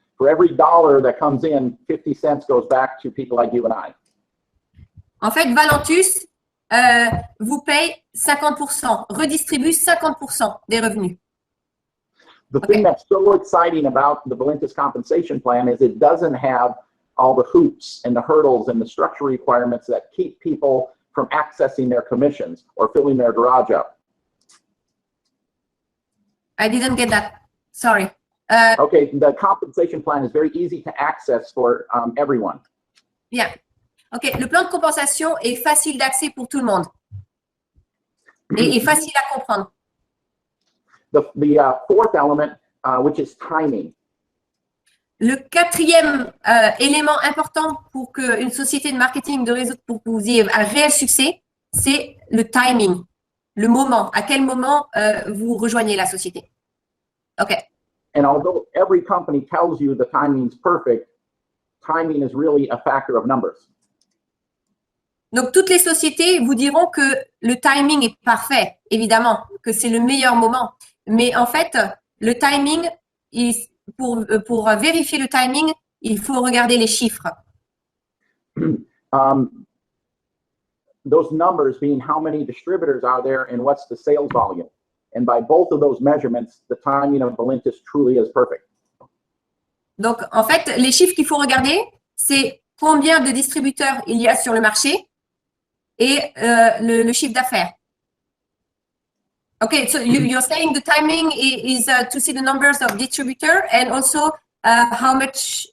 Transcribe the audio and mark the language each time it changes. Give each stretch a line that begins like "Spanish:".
English: For every dollar that comes in, 50 cents goes back to people like you and I.
French: En fait, Valentus vous paye 50%, redistribue 50% des revenus.
English: The thing that's so exciting about the Valentis compensation plan is it doesn't have all the hoops and the hurdles and the structure requirements that keep people from accessing their commissions or filling their garage up. I didn't get that. Sorry. Okay, the compensation plan is very easy to access for everyone.
French: Bien. OK, le plan de compensation est facile d'accès pour tout le monde et facile à comprendre.
English: The fourth element, which is timing.
French: Le quatrième élément important pour qu'une société de marketing de réseau, pour que vous ayez un réel succès, c'est le timing, le moment. À quel moment vous rejoignez la société. OK.
English: And although every company tells you the timing's perfect, timing is really a factor of numbers.
French: Donc, toutes les sociétés vous diront que le timing est parfait, évidemment, que c'est le meilleur moment. Mais en fait, le timing, pour vérifier le timing, il faut regarder les chiffres.
English: Those numbers being how many distributors are there and what's the sales volume. And by both of those measurements, the timing of Valentis truly is perfect.
French: Donc, en fait, les chiffres qu'il faut regarder, c'est combien de distributeurs il y a sur le marché et le chiffre d'affaires.
English: Okay, so you're saying the timing is to see the numbers of distributor and also how much.